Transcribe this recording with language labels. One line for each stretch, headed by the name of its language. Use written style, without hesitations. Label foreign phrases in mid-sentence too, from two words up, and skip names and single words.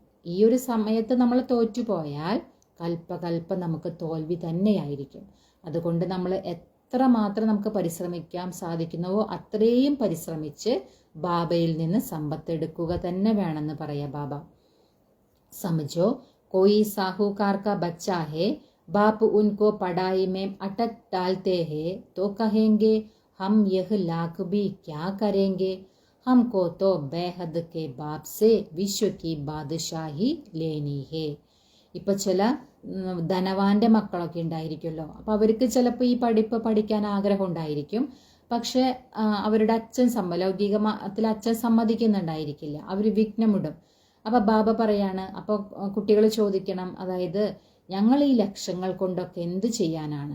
Malayalam: ഈ ഒരു സമയത്ത് നമ്മൾ തോറ്റുപോയാൽ കൽപ്പം നമുക്ക് തോൽവി തന്നെയായിരിക്കും. അതുകൊണ്ട് നമ്മൾ എത്രമാത്രം നമുക്ക് പരിശ്രമിക്കാൻ സാധിക്കുന്നുവോ അത്രയും പരിശ്രമിച്ച് ബാബയിൽ നിന്ന് സമ്പത്ത് എടുക്കുക തന്നെ വേണമെന്ന് പറയാ ബാബ.
Hindi: സമझो कोई साहूकार का बच्चा है, बाप उनको पढ़ाई में अटक डालते हैं तो कहेंगे हम यह लाख भी क्या करेंगे, हमको तो बेहद के बाप से विश्व की बादशाही लेनी है.
Malayalam: ഇപ്പൊ ചില ധനവാന്റെ മക്കളൊക്കെ ഉണ്ടായിരിക്കുമല്ലോ. അപ്പൊ അവർക്ക് ചിലപ്പോൾ ഈ പഠിക്കാൻ ആഗ്രഹം ഉണ്ടായിരിക്കും. പക്ഷെ അവരുടെ ലൗകികത്തിൽ അച്ഛൻ സമ്മതിക്കുന്നുണ്ടായിരിക്കില്ല. അവർ വിഘ്നമിടും. അപ്പൊ ബാബ പറയാണ്, അപ്പൊ കുട്ടികൾ ചോദിക്കണം, അതായത് ഞങ്ങൾ ഈ ലക്ഷങ്ങൾ കൊണ്ടൊക്കെ എന്ത് ചെയ്യാനാണ്?